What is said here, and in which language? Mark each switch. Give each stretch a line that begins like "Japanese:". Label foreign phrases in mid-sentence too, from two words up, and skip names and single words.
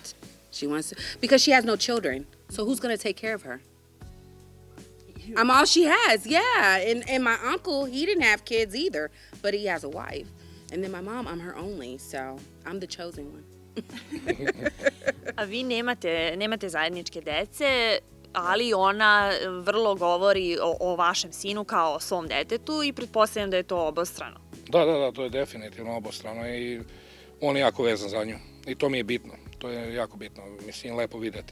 English: She wants to, because she has no children. So who's going to take care of her? I'm all she has, yeah. And my uncle, he didn't have kids either, but he has a wife. And then my mom, I'm her only, so I'm the chosen one.
Serbian: A vi nemate zajedničke dece, ali ona vrlo govori o vašem sinu kao o svom detetu i pretpostavljam da je to obostrano. Da, to je definitivno obostrano i on je jako vezan za nju. I to mi je bitno, to je jako bitno, mislim, lepo videti.